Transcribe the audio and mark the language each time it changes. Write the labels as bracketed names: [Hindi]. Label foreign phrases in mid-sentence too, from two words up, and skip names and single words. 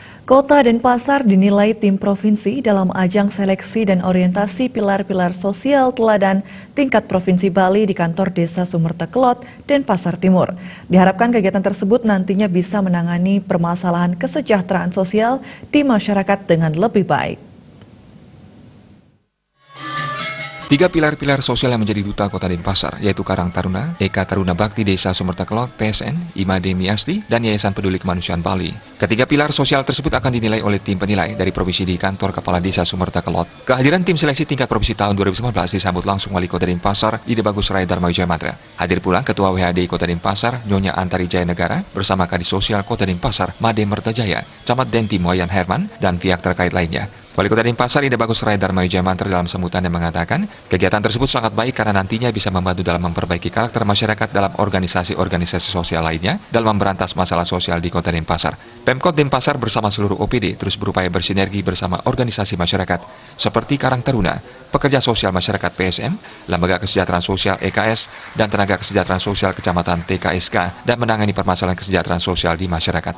[Indonesian] Kota Denpasar dinilai tim provinsi dalam ajang seleksi dan orientasi pilar-pilar sosial teladan tingkat Provinsi Bali di kantor Desa Sumerta-Kelot, Denpasar Timur. Diharapkan kegiatan tersebut nantinya bisa menangani permasalahan kesejahteraan sosial di masyarakat dengan lebih baik. Tiga pilar-pilar sosial yang menjadi duta Kota Denpasar, yaitu Karang Taruna, Eka Taruna Bakti Desa Sumerta-Kelot, PSN, Imade Miasti, dan Yayasan Peduli Kemanusiaan Bali. Ketiga pilar sosial tersebut akan dinilai oleh tim penilai dari provinsi di kantor Kepala Desa Sumerta-Kelot. Kehadiran tim seleksi tingkat provinsi tahun 2019 disambut langsung Wali Kota Denpasar, Ide Bagus Raya Dharma Wijaya Matra. Hadir pula Ketua WHD Kota Denpasar, Nyonya Antari Jaya Negara, bersama Kadis Sosial Kota Denpasar, Made Mertajaya, Camat Denti Moyan Herman, dan pihak terkait lainnya. Wali Kota Denpasar Ide Bagus Raya Dharma Wijaya Matra dalam sambutannya mengatakan, kegiatan tersebut sangat baik karena nantinya bisa membantu dalam memperbaiki karakter masyarakat dalam organisasi-organisasi sosial lainnya dalam memberantas masalah sosial di Kota Denpasar. Pemkot Denpasar bersama seluruh OPD terus berupaya bersinergi bersama organisasi masyarakat seperti Karang Taruna, Pekerja Sosial Masyarakat PSM, Lembaga Kesejahteraan Sosial EKS, dan Tenaga Kesejahteraan Sosial Kecamatan TKSK dan menangani permasalahan kesejahteraan sosial di masyarakat.